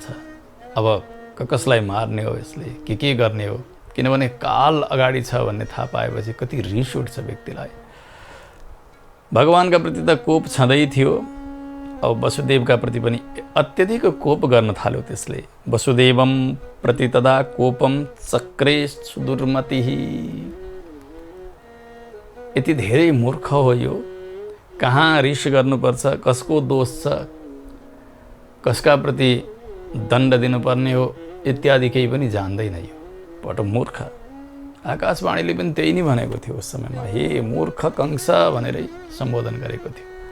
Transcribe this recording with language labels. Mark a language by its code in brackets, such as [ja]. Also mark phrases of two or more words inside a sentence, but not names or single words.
[ne] अब कसलाई मार्ने हो यसले, के गर्ने हो, किनभने काल अगाडि छ भन्ने थाहा पाएपछि कति रिस उठ्छ व्यक्तिलाई। भगवानका प्रति त कोप छँदै थियो, अब वसुदेवका प्रति पनि अत्यधिक कोप गर्न थाल्यो त्यसले। [sa] वसुदेवम प्रति तदा कोपम चक्रे सुदुर्मतिः। [ne] यति धेरै मूर्ख हो यो। कहाँ रिस गर्नुपर्छ, कसको दोष छ, कसका प्रति दण्ड दिनुपर्ने हो इत्यादि केही पनि जान्दैन यो। पट मूर्ख। आकाशवाणीले पनि त्यही नै भनेको थियो उस समयमा, हे मूर्ख कंस भनेरै सम्बोधन गरेको थियो।